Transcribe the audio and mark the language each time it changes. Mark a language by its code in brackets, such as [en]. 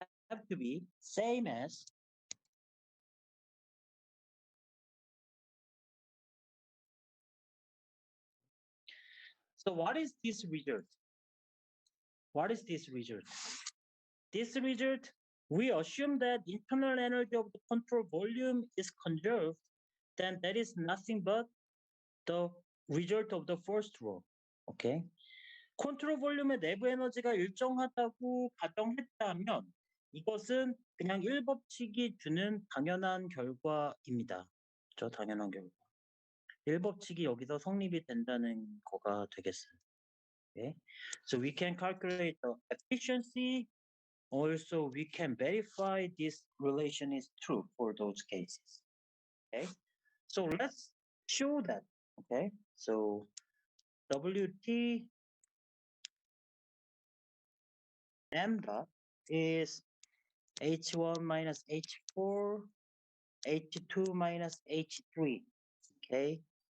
[en] Have to be same as so what is this result? What is this result? This result, we assume that internal energy of the control volume is conserved, then that is nothing but the result of the first row. Okay. [ko] 컨트롤 볼륨의 내부 에너지가 일정하다고 가정했다면 이것은 그냥 1법칙이 주는 당연한 결과입니다. 저 당연한 결과. 1법칙이 여기서 성립이 된다는 거가 되겠어요. [en] Okay. So we can calculate the efficiency. Also, we can verify this relation is true for those cases. Okay. So let's show that. Okay. So WT m dot is H1 minus H4, H2 minus H3. Okay.